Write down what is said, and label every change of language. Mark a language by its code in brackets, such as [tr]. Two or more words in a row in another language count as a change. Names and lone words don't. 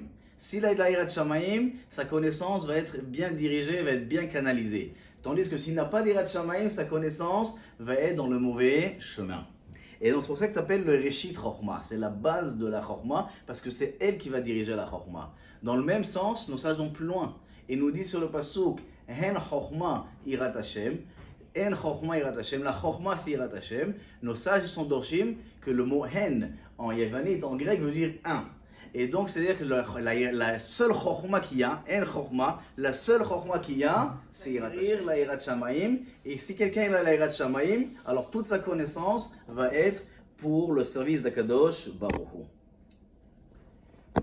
[fr] S'il a de la [he] יראת שמים, [fr] sa connaissance va être bien dirigée, va être bien canalisée. Tandis que s'il n'a pas d' [he] יראת שמים, [fr] sa connaissance va être dans le mauvais chemin. Et donc c'est pour ça que ça s'appelle le [he] ראשית חכמה. [fr] C'est la base de la Chokhmah, parce que c'est elle qui va diriger la Chokhmah. Dans le même sens, nos sages vont plus loin. Et nous dit sur le pasuk, [he] הן חכמה יראת השם. הן חכמה יראת השם. [fr] La Chokhmah c'est [he] יראת השם. [fr] Nos sages sont dorshim que le mot Hen en yavanite, en grec, veut dire un. Et donc, c'est-à-dire que la seule chokhmah qu'il y a, en chokhmah, la seule chokhmah qu'il y a, c'est la [he] יראת שמים. [fr] Et si quelqu'un a la Yirat Shamayim, alors toute sa connaissance va être pour le service d' [he] הקדוש ברוך הוא.